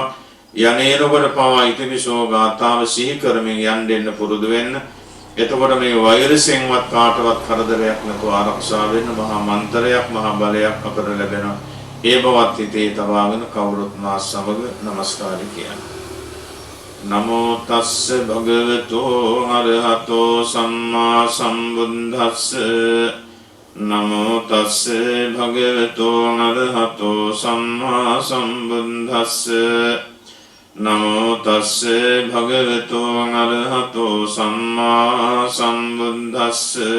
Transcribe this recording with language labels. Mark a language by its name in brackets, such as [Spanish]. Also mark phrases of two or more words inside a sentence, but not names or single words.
[Sinhala] යන්නේනකොට පවා ඉතිවිසෝ ගාථාව සිහි කරමින් යන්න පුරුදු වෙන්න. එතකොට මේ වෛරසෙන්වත් කාටවත් කරදරයක් නැතුව ආරක්ෂා වෙන්න මහා මන්ත්‍රයක්, මහා බලයක් අපට ලැබෙනවා. ඒ බවත් හිතේ තබාගෙන කවුරුත් මා සමග নমස්කාර කියන්න. [Pali] නමෝ තස්ස භගවතෝ අරහතෝ සම්මා සම්බුද්දස්ස. නමෝ තස්ස භගවතෝ අරහතෝ සම්මා සම්බුද්දස්ස. නමෝ තස්ස භගවතෝ අරහතෝ සම්මා සම්බුද්දස්ස.